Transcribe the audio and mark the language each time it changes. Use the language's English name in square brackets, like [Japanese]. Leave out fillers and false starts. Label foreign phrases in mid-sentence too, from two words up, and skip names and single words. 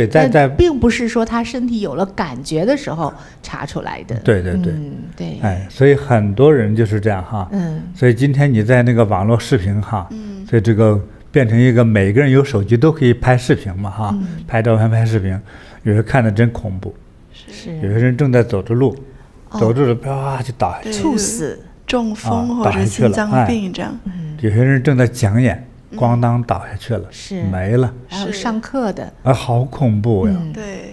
[Chinese] 但并不是說他身體有了感覺的時候查出來的。對對對，對。哎，所以很多人就是這樣哈。所以今天你在那個網絡視頻哈，所以這個變成一個每個人有手機都可以拍視頻嘛哈，拍照片拍視頻，有時候看得真恐怖。是。有些人正在走着路。走着啪就倒下去，猝死、中風或者心臟病這樣。有些人正在講演，咣當倒下去了，是沒了。還有上課的，好恐怖呀！對，